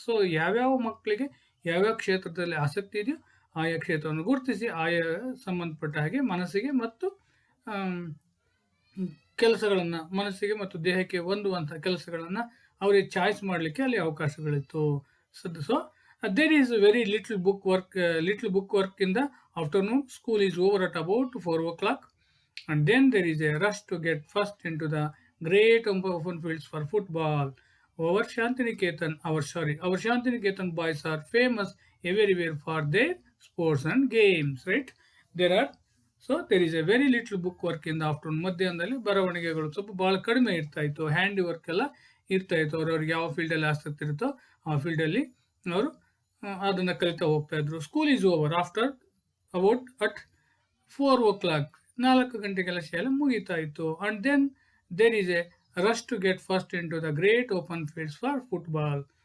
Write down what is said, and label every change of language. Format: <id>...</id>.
<kn>So ಯಾವ್ಯಾವ ಮಕ್ಕಳಿಗೆ ಯಾವ್ಯಾವ ಕ್ಷೇತ್ರದಲ್ಲಿ ಆಸಕ್ತಿ ಇದೆಯೋ ಆಯಾ ಕ್ಷೇತ್ರವನ್ನು ಗುರುತಿಸಿ ಆಯಾ ಸಂಬಂಧಪಟ್ಟ ಹಾಗೆ ಮನಸ್ಸಿಗೆ ಮತ್ತು ಕೆಲಸಗಳನ್ನು, ಮನಸ್ಸಿಗೆ ಮತ್ತು ದೇಹಕ್ಕೆ ಹೊಂದುವಂಥ ಕೆಲಸಗಳನ್ನು ಅವರಿಗೆ ಚಾಯ್ಸ್ ಮಾಡಲಿಕ್ಕೆ ಅಲ್ಲಿ ಅವಕಾಶಗಳಿತ್ತು.</kn> <en>So there is very little book work in the afternoon. School is over at about 4 o'clock. And then there is a rush to get first into the great open fields for football. Our Shantiniketan boys are famous everywhere for their sports and games, right? There is a very little book work in the afternoon.</en> <kn>ಮಧ್ಯಾಹ್ನದಲ್ಲಿ ಬರವಣಿಗೆಗಳು ಸ್ವಲ್ಪ ಭಾಳ ಕಡಿಮೆ ಇರ್ತಾ ಇತ್ತು. Handy work ಎಲ್ಲ ಇರ್ತಾ ಇತ್ತು. ಅವ್ರಿಗೆ ಯಾವ ಫೀಲ್ಡಲ್ಲಿ ಆಸಕ್ತಿ ಇರುತ್ತೋ ಆ ಫೀಲ್ಡಲ್ಲಿ ಅವರು ಅದನ್ನು ಕಲಿತಾ ಹೋಗ್ತಾ ಇದ್ರು.</kn> <en>School is over after about at 4 o'clock.</en> <kn>4 ಗಂಟೆಗೆಲ್ಲ ಶಾಲೆ ಮುಗೀತಾ ಇತ್ತು.</kn> <en>And then there is a rush to get first into the great open fields for football.</en>